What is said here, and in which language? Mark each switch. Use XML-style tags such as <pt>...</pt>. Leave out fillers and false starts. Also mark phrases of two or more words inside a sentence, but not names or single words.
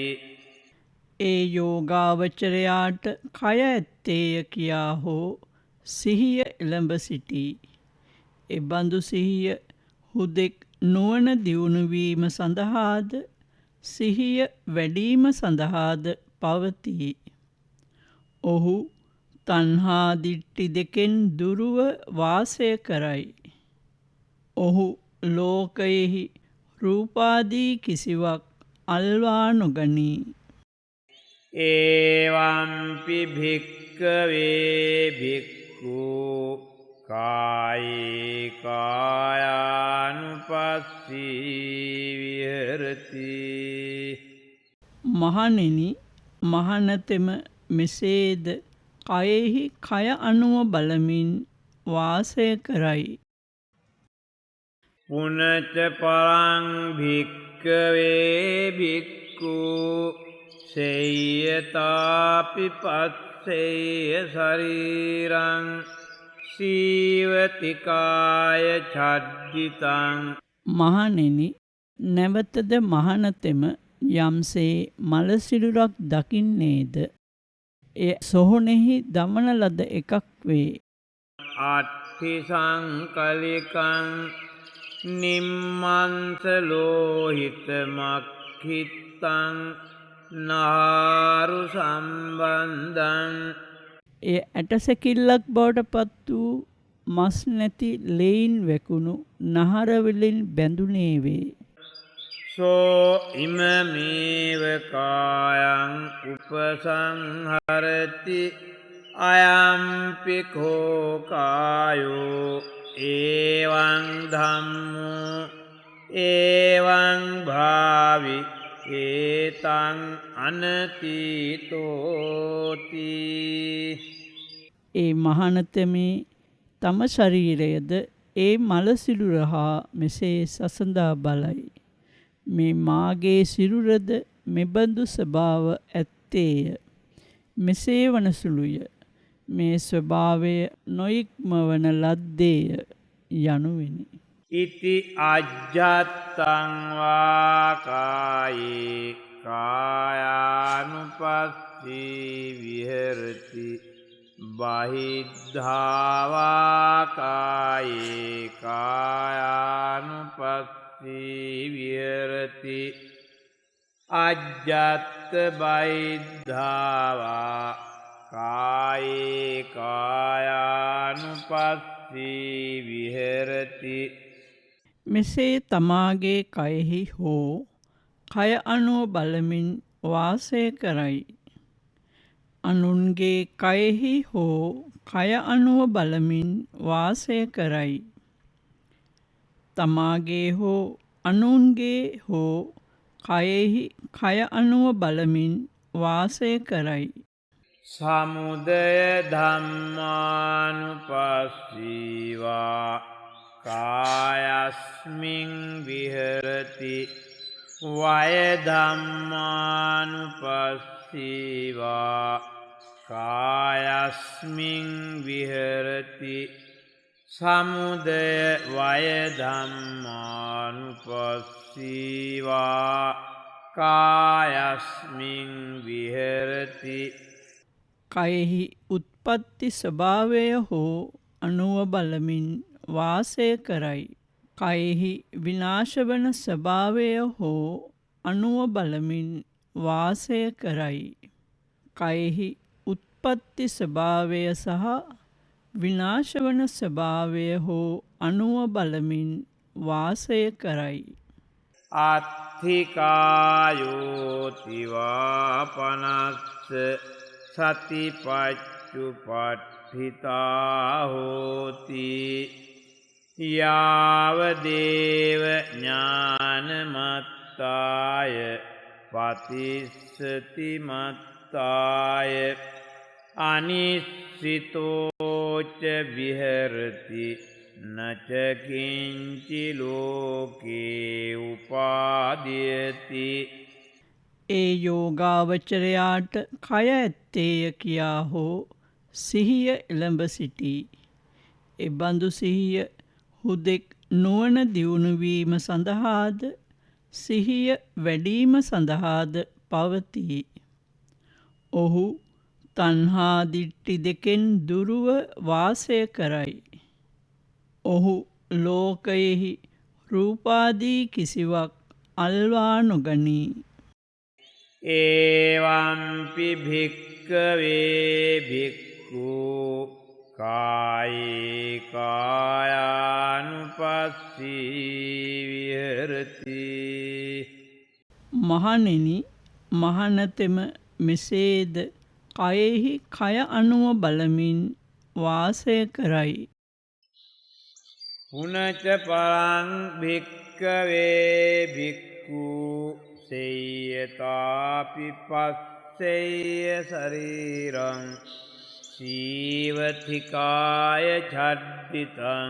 <si>ඒ යෝගාවචරයාට කය ඇත්තේය කියා හෝ සිහිය එළඹ සිටී. එබඳු සිහිය හුදෙක් නුවණ දියුණුවීම සඳහාද සිහිය වැඩීම සඳහාද පවතී. ඔහු තණ්හා දිට්ඨි දෙකෙන් දුරුව වාසය කරයි. ඔහු ලෝකයෙහි රූපාදී කිසිවක් අල්වා නොගනී.</si> <pi>ඒවම්පි භික්කවේ භික්ඛු කායේ කායානුපස්සී විහෙරති.</pi> <si>මහණෙනි, මහණතෙම මෙසේද කයෙහි කය අනුව බලමින් වාසය කරයි.</si> <pi>පුනච පරං භික්කවේ භික්ඛු සේයතාපි පස්සේය ශරීරං සීවතිකාය චද්දිතං.</pi> <si>මහණෙනි, නැවතද මහණතෙම යම්සේ මලසිරුරක් දකින්නේද එය සොහොනෙහි දමන ලද එකක් වේ.</si> <pi>අට්ඨි සංකලිකං නිම්මන්ස ලෝහිත මක්ඛිත්තං නාරු සම්බන්ධං.</pi> <si>එය ඇටසැකිල්ලක් බවට පත් වූ මස් නැති ලෙයින් වැකුණු නහරවලින් බැඳුනේ වේ.</si> <pi>සෝ ඉමමේව කායං උපසංහරති අයම්පි කෝ කායෝ ඒවං ධම්මෝ ඒවං භාවි ඒතං අනතීතෝති.</pi> <si>ඒ මහණතමේ තම ශරීරයද ඒ මලසිරුර හා මෙසේ සසඳා බලයි. මේ මාගේ සිරුරද මෙබඳු ස්වභාව ඇත්තේය. මෙසේ වනසුළුය. මේ ස්වභාවය නොඉක්මවන ලද්දේය යනුවෙනි.</si> <pi>ඉති අජ්ජත්තං වා කායේ කායානුපස්සී විහෙරති බහිද්ධා වා කායේ කායානුපස්සී විහෙරති අජ්ජත්ත බහිද්ධා වා කායේ කායානුපස්සී විහෙරති.</pi> <si>මෙසේ තමාගේ කයෙහි හෝ කය අනුව බලමින් වාසය කරයි. අනුන්ගේ කයෙහි හෝ කය අනුව බලමින් වාසය කරයි. තමාගේ හෝ අනුන්ගේ හෝ කයෙහි කය අනුව බලමින් වාසය කරයි.</si> <pi>සමුදය ධම්මානුපස්සීවා කායස්මින් විහෙරති වය ධම්මානුපස්සීවා කායස්මින් විහෙරති සමුදය වය ධම්මානුපස්සීවා කායස්මින් විහෙරති</pi> <si>කයෙහි උත්පත්ති ස්වභාවය හෝ අනුව බලමින් වාසය කරයි. කයෙහි විනාශවන ස්වභාවය හෝ අනුව බලමින් වාසය කරයි. කයෙහි උත්පත්ති ස්වභාවය සහ විනාශවන ස්වභාවය හෝ අනුව බලමින් වාසය කරයි.</si> <pi>අත්ථිකායෝතිවාපනස්ස සතිපච්චුපට්ඨිතා හෝති යාවදේව ඥානමත්තාය පතිස්සති මත්තාය අනිස්සිතෝච විහෙරති නචකින්චි ලෝකේ උපාදීයති.</pi> <si>ඒ යෝගාවචරයාට කය ඇත්තේය කියා හෝ සිහිය එළඹ සිටී. එබඳු සිහිය හුදෙක් නුවණ දියුණුවීම සඳහාද සිහිය වැඩීම සඳහාද පවතී. ඔහු තණ්හා දිට්ඨි දෙකෙන් දුරුව වාසය කරයි. ඔහු ලෝකයෙහි රූපාදී කිසිවක් අල්වා නොගනී.</si> <pi>ඒවම්පි භික්කවේ භික්ඛු කායේ කායානුපස්සී විහෙරති.</pi> <si>මහණෙනි, මහණතෙම මෙසේද කයෙහි කය අනුව බලමින් වාසය කරයි.</si> <pi>පුනච පරං භික්කවේ භික්ඛු සේයතාපි පස්සෙය්‍ය ශරීරං සීවතිකාය ඡද්දිතං.</pi>